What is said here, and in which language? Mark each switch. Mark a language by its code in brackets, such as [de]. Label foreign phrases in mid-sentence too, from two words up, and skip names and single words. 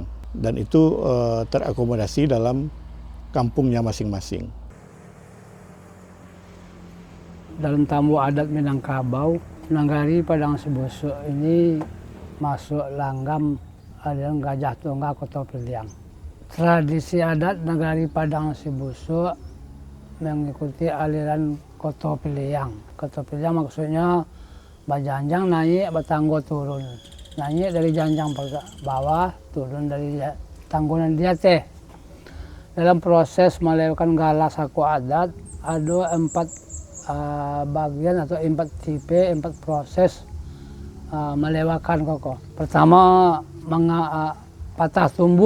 [id] Dan itu terakomodasi dalam kampungnya masing-masing. Dalam tamu adat Minangkabau, Nagari Padang Sebusuk ini masuk langgam aliran Gajah Tunggal Koto Piliang. Tradisi adat Nagari Padang Sebusuk mengikuti aliran Koto Piliang. Koto Piliang maksudnya [min] bajanjang naik, batanggo turun. [id] Naik dari janjang bawah, turun dari tanggungan dia teh. Dalam proses melewati gala saku adat, ada 4 bagian atau 4 tipe, 4 proses melewakan koko. Pertama, patah tumbuh.